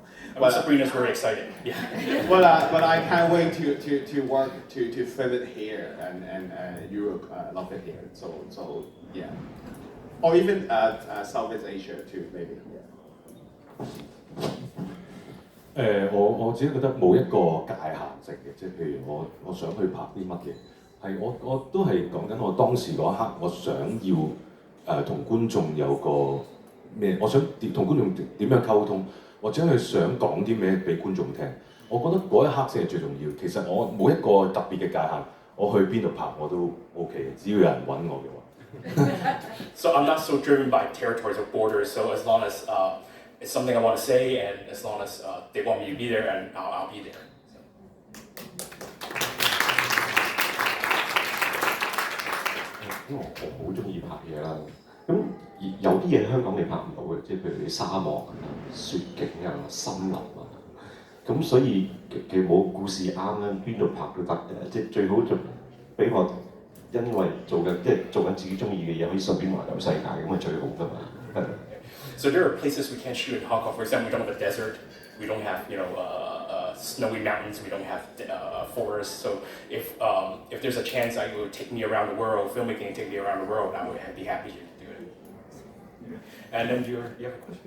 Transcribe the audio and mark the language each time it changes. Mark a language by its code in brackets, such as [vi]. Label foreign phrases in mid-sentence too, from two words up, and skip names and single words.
[en] But Sabrina's very excited. Yeah. but I can't wait to work to film it here and Europe. I love it here. So yeah. or even Southeast Asia too, maybe. Yeah. [yue] 我自己覺得冇一個界限性嘅，即係譬如我想去拍啲乜嘢，係我都係講緊我當時嗰一刻，我想要同觀眾有個咩，我想同觀眾點樣溝通，或者係想講啲咩俾觀眾聽。我覺得嗰一刻先係最重要。其實我冇一個特別嘅界限，我去邊度拍我都 OK 嘅，只要有人揾我嘅話。 [en] So I'm not so driven by territories or borders. So as long as it's something I want to say, and as long as they want me to be there, and I'll be there. [yue] 因為我好中意拍嘢啦，咁有啲嘢香港你拍唔到嘅，即係譬如啲沙漠啊、雪景啊、森林啊，咁所以其實冇故事啱咧，邊度拍都得嘅，即係最好就俾我因為做緊自己中意嘅嘢，可以順便環遊世界，咁係最好㗎嘛。 [en] So there are places we can't shoot in Hong Kong. For example, we don't have a desert. We don't have snowy mountains. We don't have forests. So if there's a chance I would take me around the world, filmmaking take me around the world, I would be happy to do it. And then you have a question?